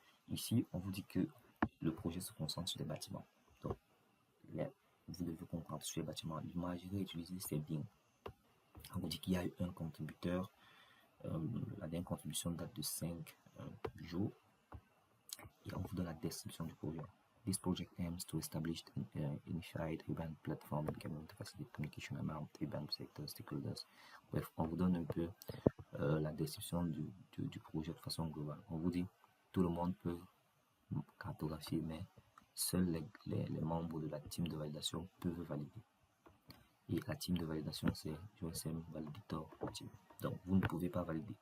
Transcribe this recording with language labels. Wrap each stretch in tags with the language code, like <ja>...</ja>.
<fr>Ici, on vous dit que le projet se concentre sur les bâtiments. Donc, là, vous devez comprendre sur les bâtiments. L'imagerie utilisée, c'est bien. On vous dit qu'il y a eu un contributeur. La dernière contribution date de 5 jours. Et on vous donne la description du projet.</fr> <en>This project aims to establish an unified event platform and can facilitate communication among event sectors, stakeholders.</en> <fr>Bref, on vous donne un peu la description du projet de façon globale. On vous dit tout le monde peut cartographier, mais seuls les membres de la team de validation peuvent valider. Et la team de validation, c'est JOSM Validator Team. Donc, vous ne pouvez pas valider.</fr>